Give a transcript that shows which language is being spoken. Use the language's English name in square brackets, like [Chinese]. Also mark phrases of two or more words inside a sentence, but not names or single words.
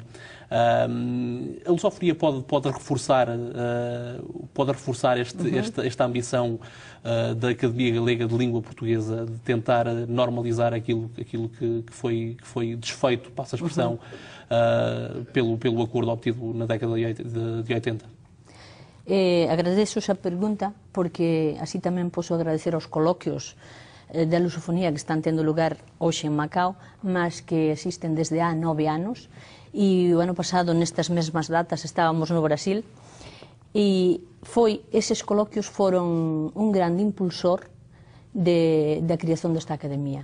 [Portuguese] A lusofonia pode reforçar esta ambição da Academia Galega de Língua Portuguesa de tentar normalizar aquilo que foi desfeito, passa a expressão, pelo acordo obtido na década de 80. [Galician] Agradeço esa pergunta porque así tamén posso agradecer aos coloquios da lusofonía que están tendo lugar hoxe en Macao, mas que existen desde há 9 anos, e o ano pasado nestas mesmas datas estábamos no Brasil, e eses coloquios foron un grande impulsor da creación desta academia.